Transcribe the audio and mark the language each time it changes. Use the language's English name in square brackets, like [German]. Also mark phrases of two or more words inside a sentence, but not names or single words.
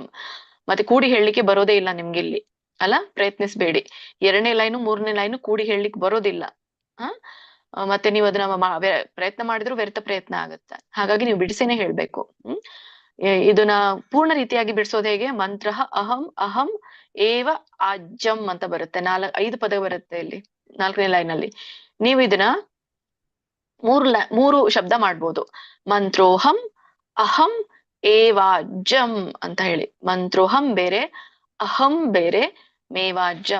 [Kannada] ಮತ್ತೆ ಕೂಡಿ ಹೇಳಲಿಕ್ಕೆ ಬರೋದೇ ಇಲ್ಲ ನಿಮ್ಗೆ ಇಲ್ಲಿ ಅಲ್ಲ, ಪ್ರಯತ್ನಿಸ್ಬೇಡಿ. 2ನೇ ಲೈನು 3ನೇ ಲೈನು ಕೂಡಿ ಹೇಳಲಿಕ್ಕೆ ಬರೋದಿಲ್ಲ. ಮತ್ತೆ ನೀವು ಅದನ್ನ ಪ್ರಯತ್ನ ಮಾಡಿದ್ರು ವ್ಯರ್ಥ ಪ್ರಯತ್ನ ಆಗುತ್ತೆ. ಹಾಗಾಗಿ ನೀವು ಬಿಡಿಸೇನೆ ಹೇಳ್ಬೇಕು. ಇದನ್ನ ಪೂರ್ಣ ರೀತಿಯಾಗಿ ಬಿಡಿಸೋದು ಹೇಗೆ? [Sanskrit] ಮಂತ್ರ ಅಹಂ ಅಹಂ ಏವ ಆಜ್ಯಂ [Kannada] ಅಂತ ಬರುತ್ತೆ. 5 ಪದ ಬರುತ್ತೆ ಇಲ್ಲಿ 4ನೇ ಲೈನ್ ಅಲ್ಲಿ. ನೀವು ಇದನ್ನ 3 ಶಬ್ದ ಮಾಡ್ಬೋದು. [Sanskrit] ಮಂತ್ರೋಹಂ ಅಹಂ ಏವಾಜ್ಯಂ [Kannada] ಅಂತ ಹೇಳಿ. ಮಂತ್ರೋಹಂ ಬೇರೆ, ಅಹಂ ಬೇರೆ, ಮೇವಾಜ್ಯಂ.